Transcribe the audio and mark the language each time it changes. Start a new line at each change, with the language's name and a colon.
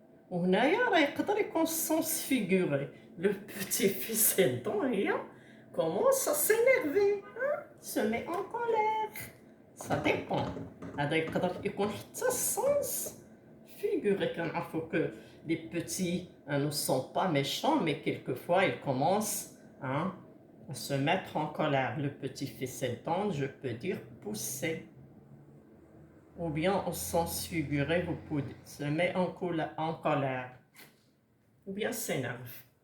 Arabic: وهنايا راه يقدر يكون
French: sens figuré. Le petit fait ses dents et commence à s'énerver, se met en colère. Ça dépend.
Arabic: هذا يقدر يكون حتى
French: sens figuré.
Arabic: كنعرفوا
French: que les petits ne sont pas méchants, mais quelquefois ils commencent à se mettre en colère. Le petit fait ses dents, je peux dire pousser. Ou bien au sens figuré, vous pouvez se mettre en colère. Ou bien s'énerve.